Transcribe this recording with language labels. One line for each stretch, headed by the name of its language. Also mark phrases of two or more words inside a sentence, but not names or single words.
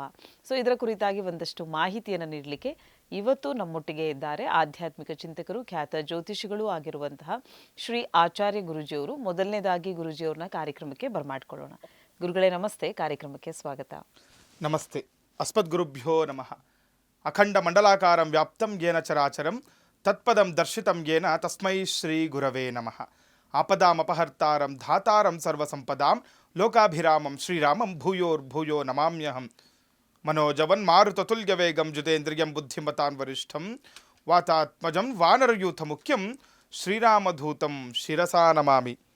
Kannada: ಸೊ ಇದರ ಕುರಿತಾಗಿ ಒಂದಷ್ಟು ಮಾಹಿತಿಯನ್ನು ನೀಡಲಿಕ್ಕೆ ಇವತ್ತು ನಮ್ಮೊಟ್ಟಿಗೆ ಇದ್ದಾರೆ ಆಧ್ಯಾತ್ಮಿಕ ಚಿಂತಕರು, ಖ್ಯಾತ ಜ್ಯೋತಿಷಿಗಳು ಆಗಿರುವಂತಹ ಶ್ರೀ ಆಚಾರ್ಯ ಗುರುಜಿಯವರು. ಮೊದಲನೇದಾಗಿ ಗುರುಜಿಯವ್ರನ್ನ ಕಾರ್ಯಕ್ರಮಕ್ಕೆ ಬರಮಾಡ್ಕೊಳ್ಳೋಣ. ಗುರುಗಳೇ ನಮಸ್ತೆ, ಕಾರ್ಯಕ್ರಮಕ್ಕೆ ಸ್ವಾಗತ.
Sanskrit: ನಮಸ್ತೆ. ಅಸ್ಮದ್ಗುರುಭ್ಯೋ ನಮಃ. ಅಖಂಡ ಮಂಡಲಾಕಾರಂ ವ್ಯಾಪ್ತಂ ಯೇನ ಚರಾಚರಂ ತತ್ಪದಂ ದರ್ಶಿತಂ ಯೇನ ತಸ್ಮೈ ಶ್ರೀ ಗುರವೇ ನಮಃ. ಆಪದಾಮಪಹರ್ತಾರಂ ಧಾತಾರಂ ಸರ್ವಸಂಪದಾಂ ಲೋಕಾಭಿರಾಮಂ ಶ್ರೀರಾಮಂ ಭೂಯೋರ್ಭೂಯೋ ನಮಾಮ್ಯಹಂ. ಮನೋಜವನ್ ಮಾರುತತುಲ್ಯ ವೇಗಂ ಜಿತೇಂದ್ರಿಯಂ ಬುದ್ಧಿಮತಾನ್ ವರಿಷ್ಠಂ ವಾತಾತ್ಮಜಂ ವಾನರಯೂಥ ಮುಖ್ಯಂ ಶ್ರೀರಾಮಧೂತಂ ಶಿರಸಾ ನಮಾಮಿ.